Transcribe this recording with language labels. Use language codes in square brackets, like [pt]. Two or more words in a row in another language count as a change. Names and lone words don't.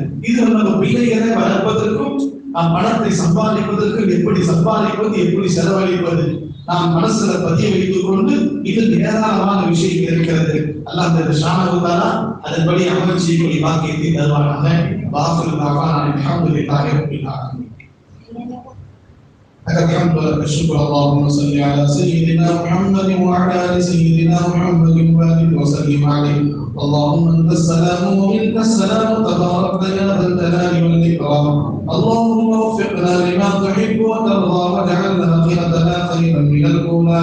[ta] இது நம்ம பிள்ளைகளை வளர்ப்பதற்கும் நாம் பணத்தை சம்பாதிப்பதற்கும் எப்படி சம்பாதிப்பது, எப்படி செலவழிப்பது நாம் மனசுல பதிய வைத்துக் கொண்டு இது ஏராளமான விஷயங்கள் இருக்கிறது. அல்லாஹ் அந்த [ar] شأنه تعالى [ta] அதன்படி அமல் செய்யக்கூடிய பாக்கியத்தை தருவானாக. [ar] وآخر دعوانا الحمد لله رب العالمين. الحمد لله والشكر. اللهم صل على سيدنا محمد وعلى ال سيدنا محمد وبارك وسلم عليه. اللهم انت السلام ومنك السلام، تبارك يا ذا الجلال والاكرام. اللهم وفقنا لما تحب وترضى واجعل اخرتنا خيرا من الاولى.